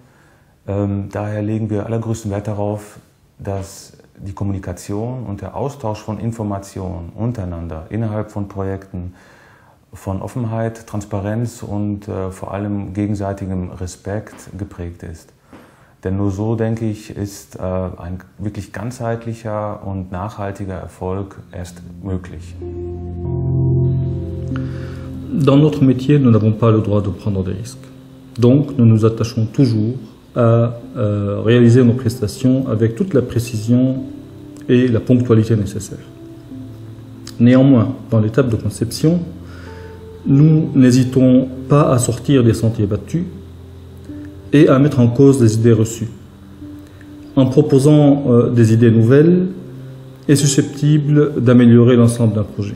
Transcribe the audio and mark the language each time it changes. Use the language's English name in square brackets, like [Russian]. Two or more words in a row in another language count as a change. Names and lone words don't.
[German] Daher legen wir allergrößten Wert darauf, dass die Kommunikation und der Austausch von Informationen untereinander innerhalb von Projekten von Offenheit, Transparenz und vor allem gegenseitigem Respekt geprägt ist. Denn nur so, denke ich, ist ein wirklich ganzheitlicher und nachhaltiger Erfolg erst möglich. [French] Dans notre métier, nous n'avons pas le droit de prendre des risques. Donc, nous nous attachons toujours à réaliser nos prestations avec toute la précision et la ponctualité nécessaires. Néanmoins, dans l'étape de conception, nous n'hésitons pas à sortir des sentiers battus et à mettre en cause des idées reçues, en proposant des idées nouvelles et susceptibles d'améliorer l'ensemble d'un projet.